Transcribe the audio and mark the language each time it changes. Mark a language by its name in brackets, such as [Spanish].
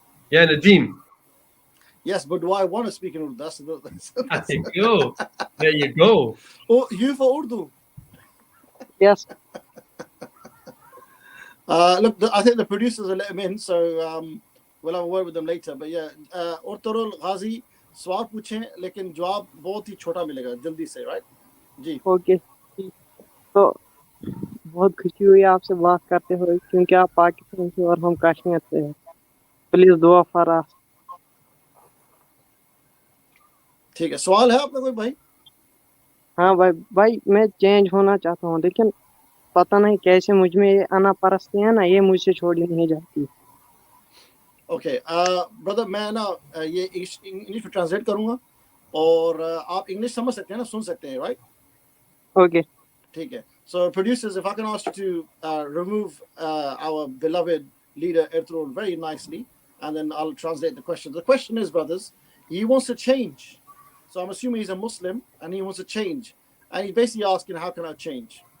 [English] Yeah, Nadeem. Yes, but do I want to speak in Urdu? That's There you go. There you go. Oh, you for Urdu? Yes. Look, I think the producers will let him in, so we'll have a word with them later. [Hindi] But yeah, Urturul Ghazi, सवाल पूछें लेकिन जवाब बहुत ही छोटा मिलेगा जल्दी से, right जी? Okay, तो बहुत खुशी हुई आपसे बात करते हुए, क्योंकि आप पाकिस्तान से और हम कश्मीर से हैं। [English] Please दुआ for us. [Hindi] ठीक है, सवाल है आपका कोई भाई? हाँ भाई मैं चेंज होना चाहता हूँ, लेकिन पता नहीं कैसे मुझ में ये अनापरस्ती है ना, ये मुझसे छोड़ी नहीं जाती। ओके ब्रदर, मैं ना ये इंग्लिश में ट्रांसलेट करूंगा और आप इंग्लिश समझ सकते हैं ना, सुन सकते हैं, राइट? [English] okay, [Hindi] ठीक है. [English] So producers, if I can ask you to remove our beloved leader Ertugrul very nicely, and then I'll translate the question. The question is, brothers, he wants to change. So I'm assuming he's a Muslim and he wants to change, and he's basically asking, how can I change?